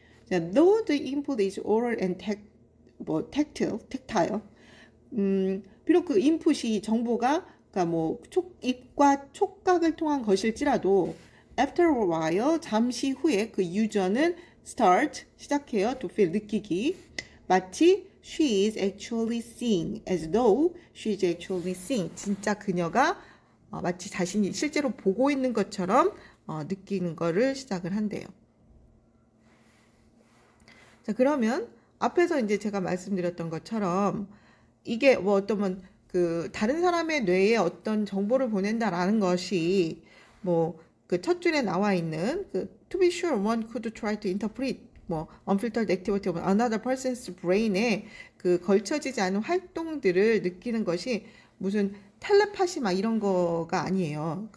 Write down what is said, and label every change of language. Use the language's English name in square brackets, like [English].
[Korean] 자, [English] though the input is oral and tactile, [Korean] 비록 그 인풋이 정보가 그러니까 뭐 입과 촉각을 통한 것일지라도 [English] After a while, [Korean] 잠시 후에 그 유저는 start, 시작해요. [English] to feel, [Korean] 느끼기. 마치 [English] she is actually seeing, as though she is actually seeing. [Korean] 진짜 그녀가 마치 자신이 실제로 보고 있는 것처럼 느끼는 거를 시작을 한대요. 자, 그러면 앞에서 이제 제가 말씀드렸던 것처럼 이게 뭐 어떤 그 다른 사람의 뇌에 어떤 정보를 보낸다라는 것이 뭐 그 첫 줄에 나와 있는 그 [English] to be sure one could try to interpret [Korean] 뭐 [English] unfiltered activity of another person's brain [Korean] 에 그 걸쳐지지 않은 활동들을 느끼는 것이 무슨 텔레파시 막 이런 거가 아니에요.